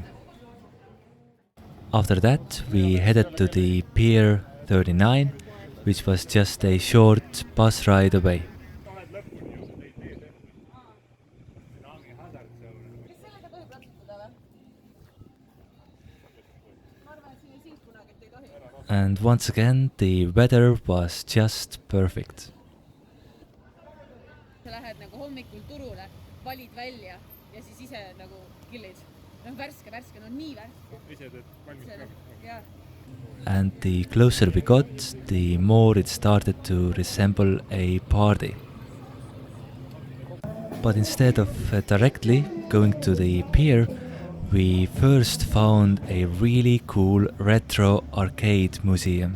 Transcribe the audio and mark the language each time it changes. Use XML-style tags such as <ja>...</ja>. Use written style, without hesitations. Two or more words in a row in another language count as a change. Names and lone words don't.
<en>After that, we headed to the Pier 39, which was just a short bus ride away. And once again, the weather was just perfect.</en> <et>Sa lähed nagu hommikul turule, valid välja ja siis ise nagu grillid. Värske, no nii värske. Ise teed valmis ka? Jaa.</et> <en>And the closer we got, the more it started to resemble a party. But instead of directly going to the pier, we first found a really cool retro arcade museum.</en>